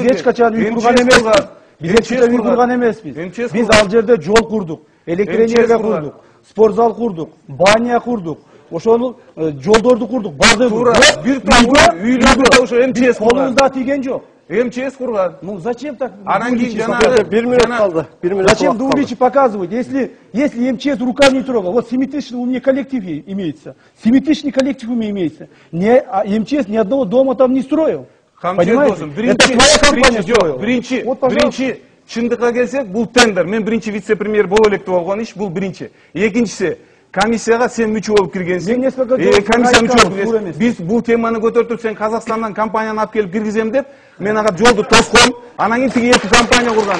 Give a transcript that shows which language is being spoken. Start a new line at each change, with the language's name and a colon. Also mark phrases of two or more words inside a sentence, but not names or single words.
Kyrgyz: Биз эч качан үй курган эмеспиз. Биз эч качан үй курган эмеспиз. Биз ал жерде жол курдук, электроэнергия курдук, спортзал курдук, баня курдук. Ошол жолдорду курдук, бардыгы. Бир топ үйлөрдү ошо МЧС колубузда тийген жок. МЧС курган.
Russian: Ну зачем так?
Kyrgyz: Анан кийин жанагы 1 минут калды. 1 минут.
Russian: Зачем до уличи показывать? Если МЧС руками не трогал, вот 7-тысячный у меня коллектив имеется. 7-тысячный коллектив у меня имеется. МЧС ни одного дома там не строил. Понимаете? Это твоя компания строила.
Kyrgyz: Биринчи чындыкка келсек, бул тендер. Мен биринчи вице-премьер боло элек деп болгон иш, бул биринчи. Экинчиси, комиссияга сен мүчө болуп киргенсиң. Комиссия мүчө болуп киргенсиң. Биз бул теманы көтөртүп, сен Казакстандан компанияны алып келип киргизем деп, мен ага жолду тоском, анан кийин тиги эки компания курган.